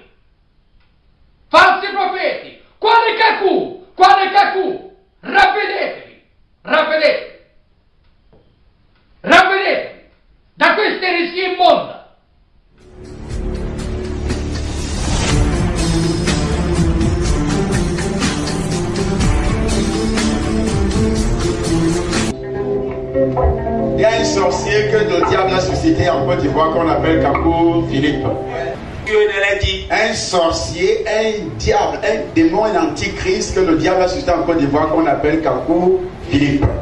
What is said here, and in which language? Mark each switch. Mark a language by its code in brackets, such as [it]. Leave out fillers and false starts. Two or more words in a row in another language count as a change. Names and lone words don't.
[it] Falsi profeti, quale Kaku? Ravvedetevi da questa eresia immonda. [fr] Il y a un sorcier que le diable a suscité en Côte d'Ivoire qu'on appelle Kakou Philippe. Un sorcier, un diable, un démon, un antichrist que le diable a suscité en Côte d'Ivoire qu'on appelle Kakou Philippe.